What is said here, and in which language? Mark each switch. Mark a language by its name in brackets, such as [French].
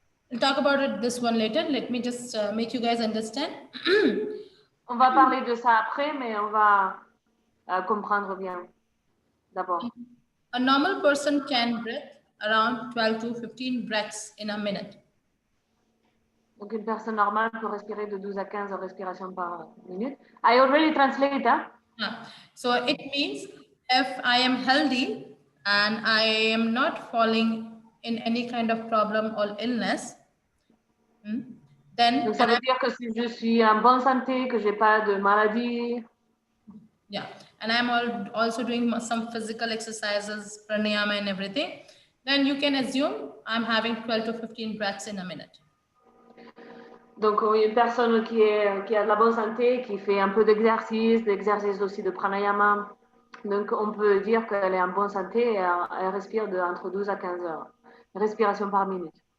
[English] We'll talk about it this one later. Let me just make you guys understand. [French] On va parler de ça après, mais on va comprendre bien d'abord. [English] A normal person can breathe around 12 to 15 breaths in a minute. [French] Donc une personne normale peut respirer de 12 à 15 respirations par minute. [English] I already translate, hein? So it means if I am healthy and I am not falling in any kind of problem or illness, then [French] donc ça veut dire que si je suis en bonne santé, que j'ai pas de maladie. [English] Yeah, and I'm also doing some physical exercises, pranayama and everything, then you can assume I'm having 12 to 15 breaths in a minute. [French] Donc une personne qui a de la bonne santé, qui fait un peu d'exercice aussi de pranayama, donc on peut dire qu'elle est en bonne santé et elle respire entre 12 à 15 heures. Respiration par minute.